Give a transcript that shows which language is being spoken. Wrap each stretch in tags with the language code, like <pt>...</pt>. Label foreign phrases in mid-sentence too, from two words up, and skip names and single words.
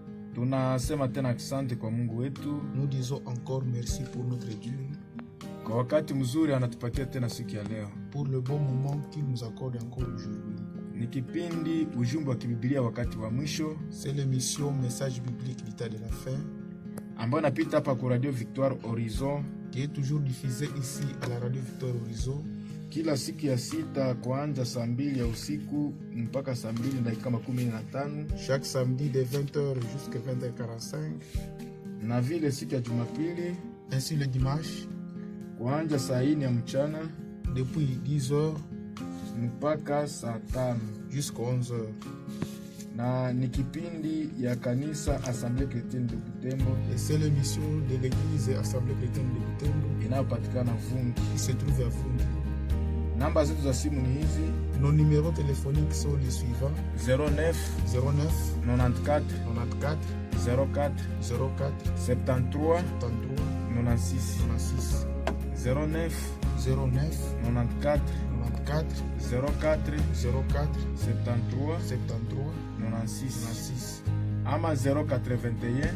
<sw>Tunasema tena asante kwa Mungu wetu.</sw> <fr>Nous disons encore merci pour notre Dieu.</fr> <sw>Kwa wakati mzuri anatupatia tena siku ya leo.</sw> <fr>Pour le bon moment qu'il nous accorde encore aujourd'hui.</fr> <sw>Ni kipindi ujumbe wa kibiblia wakati wa mwisho.</sw> <fr>C'est l'émission Message biblique du temps de la fin.</fr> <sw>Ambayo napita hapa kwa Radio Victoire Horizon.</sw> <fr>Qui est toujours diffusée ici à la Radio Victoire Horizon.</fr> <sw>Kila siku ya sita kuanza saa 2 ya usiku mpaka saa 2 dakika 15.</sw> <fr>Chaque samedi de 20h jusqu'à 20h45.</fr> <sw>Na vile siku ya Jumapili.</sw> <fr>Ainsi le dimanche.</fr> <sw>Kuanza saa 4 ya mchana.</sw> <fr>Depuis 10h.</fr> <sw>Mpaka saa 5.</sw> <fr>Jusqu'à 11h.</fr> <sw>Na ni kipindi ya kanisa Assemblée Chrétienne de Butembo.</sw> <fr>Et c'est l'émission de l'église Assemblée Chrétienne de Butembo.</fr> <sw>Inayopatikana Vungi.</sw> <fr>Qui se trouve à Vungi.</fr> <sw>Namba zetu za simu ni hizi.</sw> <fr>Nos numéros téléphoniques sont les suivants.</fr> <sw>09 94 04 73 96 09 94 04 73 96 ama 081</sw>